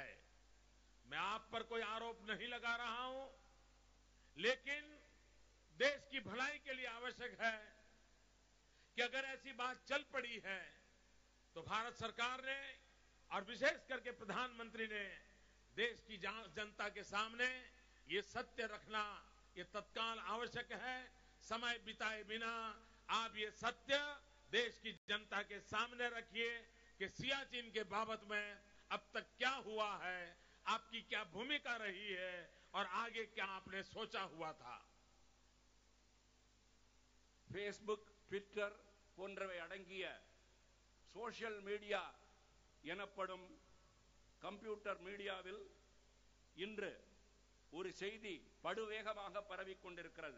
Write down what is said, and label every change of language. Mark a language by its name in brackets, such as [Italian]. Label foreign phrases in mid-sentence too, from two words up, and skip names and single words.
[Hindi] मैं आप पर कोई आरोप नहीं लगा रहा हूं, लेकिन देश की भलाई के लिए आवश्यक है कि अगर ऐसी बात चल पड़ी है तो भारत सरकार ने और विशेष करके प्रधानमंत्री ने देश की जनता के सामने ये सत्य रखना ये तत्काल आवश्यक है। समय बिताए बिना आप ये सत्य देश की जनता के सामने रखिए कि सियाचिन के बाबत में अब तक क्या हुआ है, आपकी क्या भूमिका रही है और आगे क्या आपने सोचा हुआ था। [Tamil] ஃபேஸ்புக், ட்விட்டர் போன்றவை அடங்கிய [English] social media [Tamil] எனப்படும் கம்ப்யூட்டர் மீடியாவில் இன்று ஒரு செய்தி படுவேகமாக பரவிக் கொண்டிருக்கிறது.